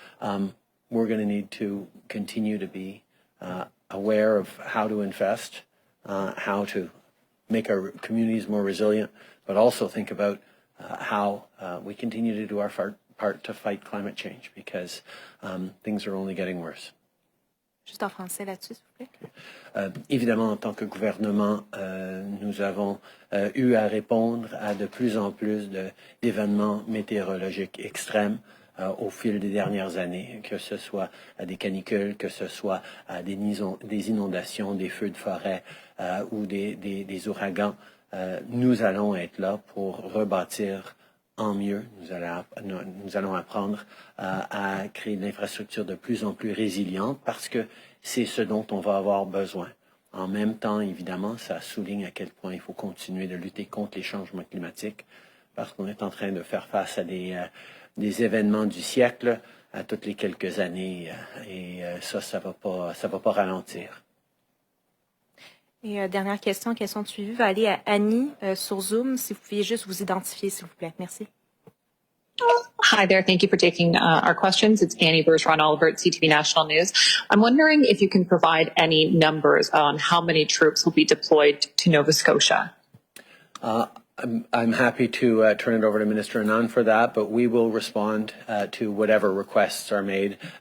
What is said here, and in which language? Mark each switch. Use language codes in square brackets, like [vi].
[en] We're going to need to continue to be aware of how to invest, how to make our communities more resilient, but also think about how we continue to do our part to fight climate change, because things are only getting worse. [fr] Juste en français là-dessus, s'il vous plaît. Évidemment, en tant que gouvernement, nous avons eu à répondre à de plus en plus d'événements météorologiques extrêmes au fil des dernières années, que ce soit des canicules, que ce soit des inondations, des feux de forêt ou des ouragans. nous allons être là pour rebâtir en mieux. Nous allons apprendre à créer une infrastructure de plus en plus résiliente parce que c'est ce dont on va avoir besoin. En même temps, évidemment, ça souligne à quel point il faut continuer de lutter contre les changements climatiques parce qu'on est en train de faire face à des événements du siècle à toutes les quelques années et ça va pas ralentir. Et dernière question de suivi va aller à Annie sur Zoom. Si vous pouviez juste vous identifier, s'il vous plaît. Merci. [en] Hi there. Thank you for taking our questions. It's Annie Bergeron-Oliver at CTV National News. I'm wondering if you can provide any numbers on how many troops will be deployed to Nova Scotia. I'm happy to turn it over to Minister Anand for that, but we will respond to whatever requests are made.